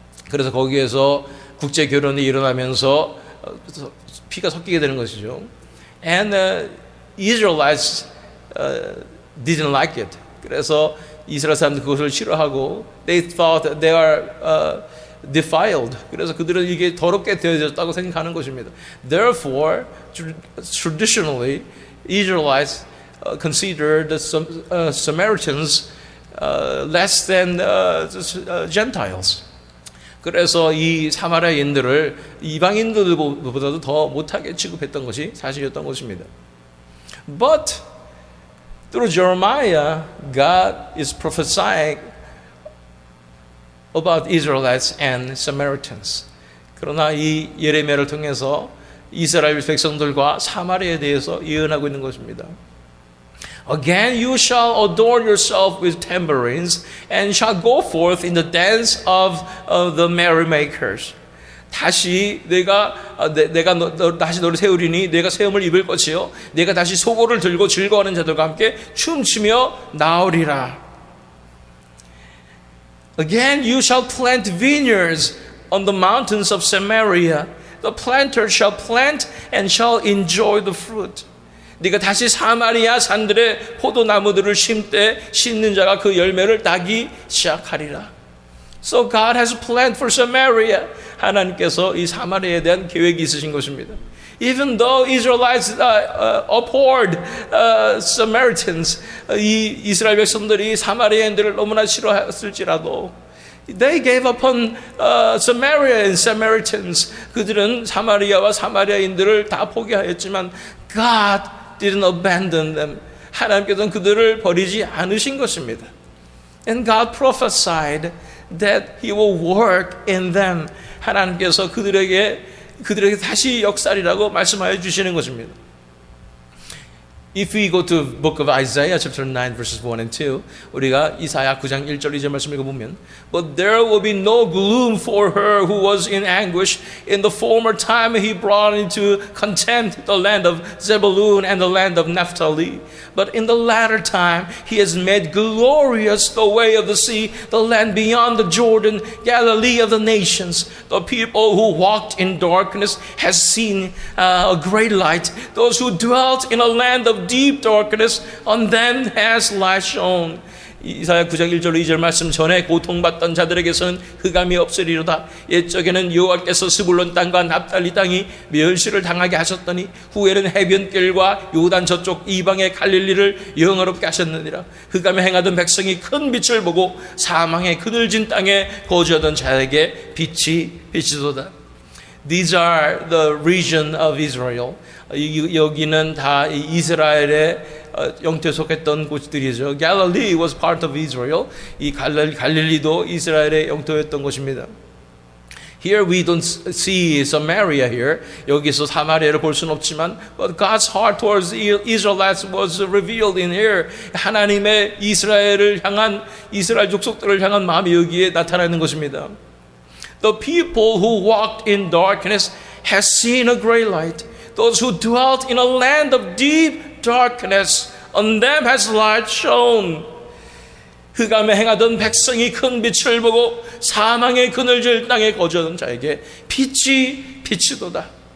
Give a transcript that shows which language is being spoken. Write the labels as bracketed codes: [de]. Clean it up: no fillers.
[ko] 그래서 거기에서 국제 결혼이 일어나면서 피가 섞이게 되는 것이죠. [en] And Israelites didn't like it. [ko] 그래서 이스라엘 사람들 그것을 싫어하고 [en] they thought that they are defiled. [ko] 그래서 그들은 이게 더럽게 되어졌다고 생각하는 것입니다. [en] Therefore, traditionally, Israelites considered the Samaritans less than Gentiles. [ko] 그래서 이 사마리아인들을 이방인들보다도 더 못하게 취급했던 것이 사실이었던 것입니다. [en] But through Jeremiah, God is prophesying about Israelites and Samaritans. [ko] 그러나 이 예레미야를 통해서 이스라엘 백성들과 사마리아에 대해서 예언하고 있는 것입니다. [en] Again you shall adorn yourself with tambourines and shall go forth in the dance of the merrymakers. [ko] 다시 내가 다시 너를 세우리니 내가 세움을 입을 것이요 내가 다시 소고를 들고 즐거워하는 자들과 함께 춤추며 나오리라. [en] Again you shall plant vineyards on the mountains of Samaria. The planter shall plant and shall enjoy the fruit. [ko] 네가 다시 사마리아 산들의 포도나무들을 심되 심는 자가 그 열매를 따기 시작하리라. [en] So God has a plan for Samaria. [ko] 하나님께서 이 사마리아에 대한 계획이 있으신 것입니다. [en] Even though Israelites abhorred Samaritans, [ko] 이 이스라엘 백성들이 사마리아인들을 너무나 싫어했을지라도 [en] they gave upon Samaria and Samaritans. [ko] 그들은 사마리아와 사마리아인들을 다 포기하였지만 [en] God didn't abandon them. [ko] 하나님께서는 그들을 버리지 않으신 것입니다. [en] And God prophesied that He will work in them. [ko] 하나님께서 그들에게 다시 역사리라고 말씀하여 주시는 것입니다. [en] If we go to book of Isaiah chapter 9 verses 1 and 2 [ko] 우리가 이사야 9장 1절 2절 말씀 읽어보면 [en] But there will be no gloom for her who was in anguish. In the former time he brought into contempt the land of Zebulun and the land of Naphtali. But in the latter time he has made glorious the way of the sea, the land beyond the Jordan, Galilee of the nations. The people who walked in darkness has seen a great light. Those who dwelt in a land of deep darkness, on them has light shone. [ko] 이사야 9장 1절 2절 말씀 전에 고통받던 자들에게서는 흑암이 없으리로다. 옛적에는 여호와께서 스불론 땅과 납달리 땅이 멸시를 당하게 하셨더니 후에는 해변길과 요단 저쪽 이방의 갈릴리를 영화롭게 하셨느니라. 흑암에 행하던 백성이 큰 빛을 보고 사망의 그늘진 땅에 거주하던 자에게 빛이 비치도다. [en] These are the region of Israel. [ko] 여기는 다 이스라엘의 영토에 속했던 곳들이죠. [en] Galilee was part of Israel. [ko] 이 갈릴리도 이스라엘의 영토였던 곳입니다. [en] Here we don't see Samaria here. [ko] 여기서 사마리아를 볼 수는 없지만, [en] but God's heart towards the Israelites was revealed in here. [ko] 하나님의 이스라엘을 향한 이스라엘 족속들을 향한 마음이 여기에 나타나는 것입니다. [en] The people who walked in darkness has seen a great light. Those who dwelt in a land of deep darkness, on them has light shone. [ko] 흑암에 행하던 백성이 큰 빛을 보고 사망의 그늘질 땅에 거주하던 자에게 빛이 비치도다.